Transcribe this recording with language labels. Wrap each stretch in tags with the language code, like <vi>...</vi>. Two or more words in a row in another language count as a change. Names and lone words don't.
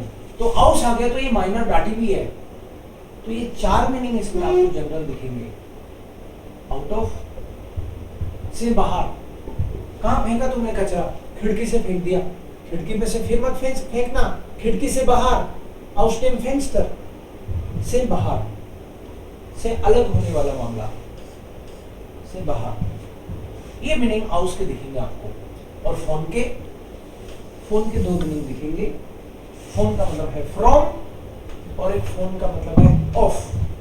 <hi>तो आउस आ गया तो ये माइनर डाटी भी है, तो ये 4 मीनिंग इसमें आपको जनरल दिखेंगे।</hi> <en>out of,</en> <hi>से बाहर। कहां फेंका तुमने कचरा? खिड़की से फेंक दिया, खिड़की में से फिर मत फेंकना, खिड़की से बाहर,</hi> <de>aus dem Fenster,</de> <hi>से बाहर, से अलग होने वाला मामला, से बाहर। ये मीनिंग आउस के दिखेंगे आपको। और फोन के 2 मीनिंग दिखेंगे। फोन का मतलब है फ्रॉम, और एक फोन का मतलब है ऑफ।</hi>